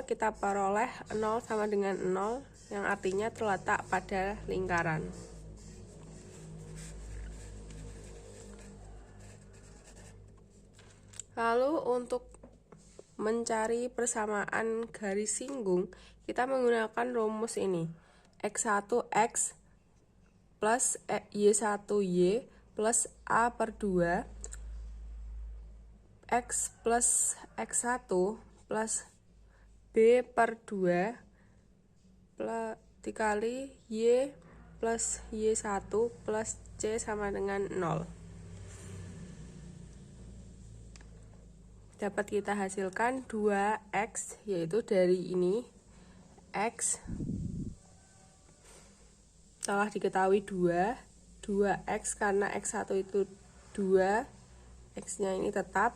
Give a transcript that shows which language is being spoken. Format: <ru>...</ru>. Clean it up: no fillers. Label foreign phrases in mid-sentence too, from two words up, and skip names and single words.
<id>Kita peroleh 0 sama dengan 0 yang artinya terletak pada lingkaran. Lalu untuk mencari persamaan garis singgung, kita menggunakan rumus ini. X1X plus Y1Y plus A per 2 X plus X1 plus B per 2 plus dikali Y plus Y1 plus C sama dengan 0. Dapat kita hasilkan 2x, yaitu dari ini x telah diketahui 2x karena x1 itu 2, x-nya ini tetap.</id>